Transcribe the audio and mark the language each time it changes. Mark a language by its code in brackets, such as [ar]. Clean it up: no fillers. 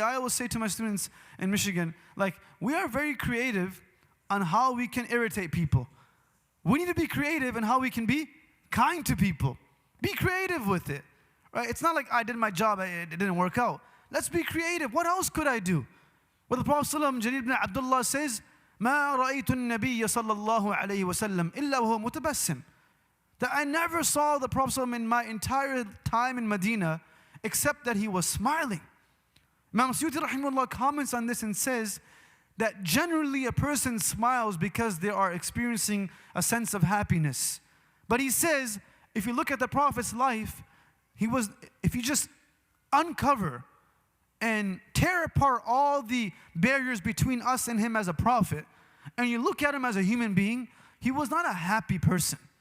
[en] I always say to my students in Michigan, like, we are very creative on how we can irritate people. We need to be creative in how we can be kind to people. Be creative with it, right? It's not like I did my job, it didn't work out. Let's be creative. What else could I do? Well, the Prophet Jarir ibn Abdullah says, [ar] ما رأيت النبي صلى الله عليه وسلم إلا وهو متبسم. [en] That I never saw the Prophet in my entire time in Medina except that he was smiling. Imam Suyuti rahimahullah comments on this and says that generally a person smiles because they are experiencing a sense of happiness. But he says, if you look at the Prophet's life, if you just uncover and tear apart all the barriers between us and him as a prophet, and you look at him as a human being, he was not a happy person.